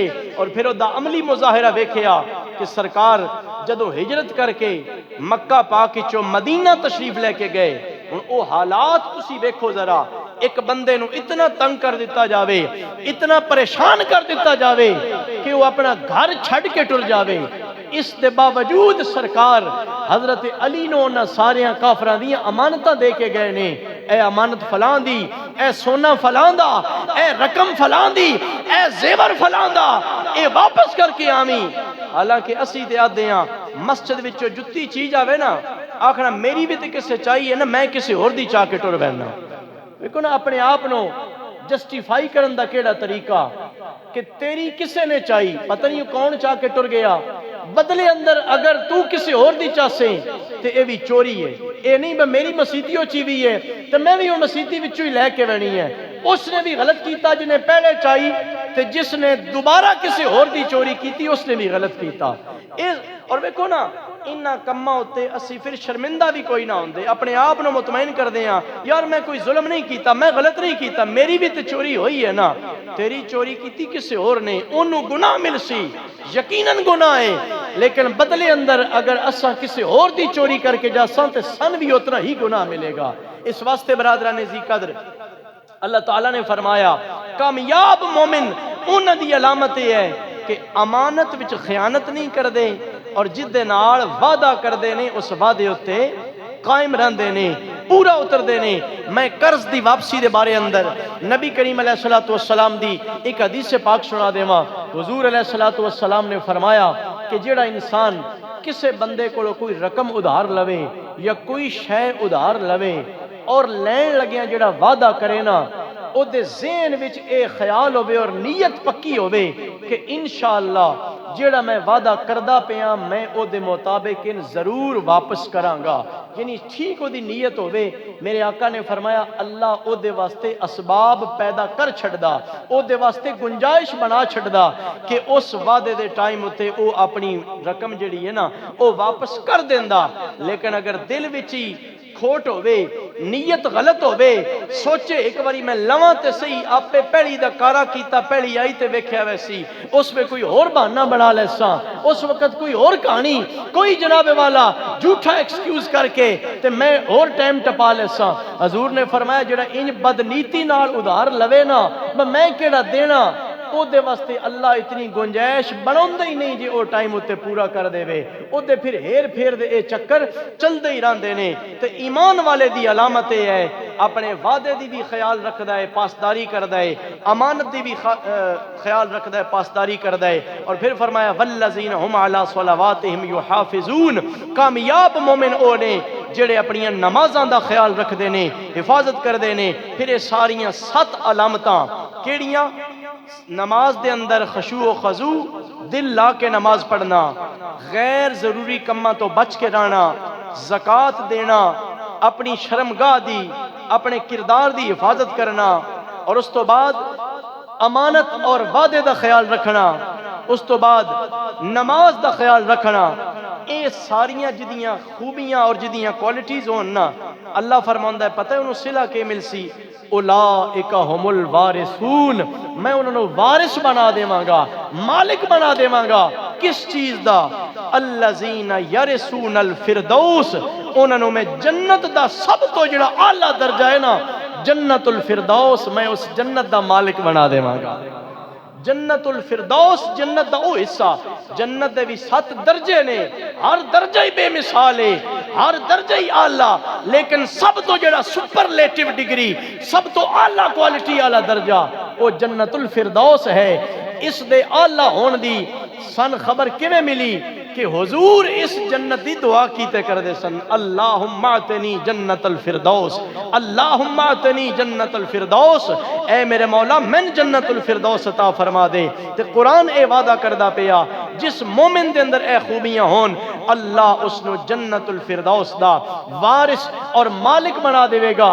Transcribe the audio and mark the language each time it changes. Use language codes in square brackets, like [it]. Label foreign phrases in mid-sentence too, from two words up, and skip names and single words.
[pa] اور پھر او دا عملی مظاہرہ ویکھیا کہ سرکار جدو ہجرت کر کے مکہ پاک وچوں مدینہ تشریف لے کے گئے، ہن او حالات تسی ویکھو ذرا، ایک بندے نو اتنا تنگ کر دیتا جاوے، اتنا پریشان کر دیتا جاوے کہ وہ اپنا گھر چھڑ کے ٹر جاوے، اس دے باوجود سرکار حضرت علی نو انہاں ساریاں کافراں دیاں امانتاں دے کے گئے نے، اے امانت فلاں دی، اے سونا فلاں دا، اے رقم فلاں دی، اے زیور فلاں دا، اے واپس کر کے آویں۔ حالانکہ اسی تے آدھے ہاں مسجد وچوں جتی چیز آوے نا آکھنا میری بھی تے کسے چاہیے نا، میں کسے ہور دی چاہ کے ٹر بیٹھنا۔ دیکھو نا اپنے آپ نو جسٹیفائی کرن دا کیڑا طریقہ کہ تیری کسے نے چاہی، پتہ نہیں کون چاہ کے ٹر گیا، بدلے اندر اگر تو کسی اور دی چاہسیں تے اے بھی چوری ہے، اے نہیں میں میری مسیتیوں چی بھی ہے تے میں بھی وہ مسیتی وچوں ہی لے کے وینی ہے، اس نے بھی غلط کیتا جنہیں پہلے چاہی تے جس نے دوبارہ کسی اور دی چوری کیتی اس نے بھی غلط کیتا۔ اور دیکھو نا انہاں کماں ہوتے اسی پھر شرمندہ بھی کوئی نہ ہوندے، اپنے آپ نو مطمئن کر دے ہاں یار میں کوئی ظلم نہیں کیتا، میں غلط نہیں کیتا، میری بھی تے چوری ہوئی ہے نا، تیری چوری کیتی کسی اور نے، انہوں گناہ مل سی، یقیناً گناہ ہے، لیکن بدلے اندر اگر اساں کسی اور دی چوری کر کے جاساں تے سن بھی اتنا ہی گناہ ملے گا۔ اس واسطے برادران ذی قدر اللہ تعالیٰ نے فرمایا کامیاب مومن انہاں دی علامت یہ ہے کہ امانت وچ خیانت نہیں کر دے اور جد دے نال وعدہ کر دے نے اس وعدے ہوتے قائم رہن دے نے، پورا اتر دے نے۔ میں قرض دی واپسی دے بارے اندر نبی کریم علیہ السلام دی ایک حدیث پاک سنا دیواں، حضور علیہ السلام نے فرمایا کہ جیڑا انسان کسے بندے کو کوئی رقم ادھار لوے یا کوئی شے ادھار لوے اور لین لگیاں جیڑا وعدہ کرے نا او دے ذہن وچ اے خیال ہوئے اور نیت پکی ہوئے کہ انشاءاللہ جیڑا میں وعدہ کردہ پیاں میں او دے مطابق ان ضرور واپس کرانگا، یعنی ٹھیک ہو دی نیت ہوئے۔ میرے آقا نے فرمایا اللہ او دے واسطے اسباب پیدا کر چھڑدا، او دے واسطے گنجائش بنا چھڑدا کہ اس وعدے دے ٹائم ہوتے او اپنی رقم جڑی ہے نا او واپس کر دیندا۔ لیکن اگر دل وچی کھوٹ ہوئے، نیت غلط ہوئے، سوچے ایک باری میں لواں تے صحیح آپ پہ پہلی دا کارا کیتا پہلی آئی تے ویکھیا ویسی، اس میں کوئی اور بہانہ بنا لیساں، اس وقت کوئی اور کہانی، کوئی جناب والا جھوٹا ایکسکیوز کر کے تے میں اور ٹائم ٹپا لیساں۔ حضور نے فرمایا جڑا انج بدنیتی نال ادھار لوے نا میں کیڑا دینا، او دے واسطے اللہ اتنی گنجائش بناوندا ہی نہیں جی او ٹائم اتے پورا کر دے وے، او دے پھر ہیر پھیر دے اے چکر چل دے ہی رہندے نے۔ تے ایمان والے دی علامت ہے اپنے وعدے دی بھی خیال رکھدا ہے، پاسداری کردا ہے، امانت دی بھی خیال رکھدا ہے، پاسداری کردا ہے۔ اور پھر فرمایا [ar] والذین هم علی صلواتہم یحافظون، [pa] کامیاب مومن او نے جڑے اپنی نمازاں دا خیال رکھدے نے، حفاظت کردے نے۔ پھر یہ ساریاں 7 علامتاں کیڑیاں؟ نماز دے اندر خشوع و خضوع، دل لا کے نماز پڑھنا، غیر ضروری کماں تو بچ کے رہنا، زکوٰۃ دینا، اپنی شرمگاہ دی اپنے کردار دی حفاظت کرنا، اور اس تو بعد امانت اور وعدے دا خیال رکھنا، اس تو بعد نماز دا خیال رکھنا۔ اے ساریاں جدیاں خوبیاں اور جدیاں کوالٹیز ہون نا اللہ فرماندا ہے پتہ ہے انہوں صلہ کے مل سی [ar] اولئک هم الوارثون، [pa] میں انہوں نے وارث بنا دیواں گا، مالک بنا دیواں گا۔ کس چیز دا؟ [ar] الذین یرثون الفردوس، [pa] انہوں میں جنت دا سب تو جڑا اعلیٰ درجہ ہے نا جنت الفردوس میں اس جنت دا مالک بنا دیواں گا۔ جنت الفردوس جنت دا او حصہ، جنت دے بھی 7 درجے نے، ہر درجہ ہی بے مثال ہے، ہر درجہ ہی آلہ، لیکن سب تو جڑا [en] superlative degree, [pa] سب تو آلہ کوالٹی آلہ درجہ وہ جنت الفردوس ہے۔ اس دے آلہ ہون دی سن خبر کیویں ملی کہ حضور اس جنت دی دعا کیتے کر دے سن، [ar] اللہم اعطنی جنت الفردوس، اللہم اعطنی جنت الفردوس، [pa] اے میرے مولا میں جنت الفردوس عطا فرما دے۔ تے قرآن اے وعدہ کردہ پیا جس مومن دے اندر اے خوبیاں ہون اللہ اس نو جنت الفردوس دا وارث اور مالک بنا دے گا۔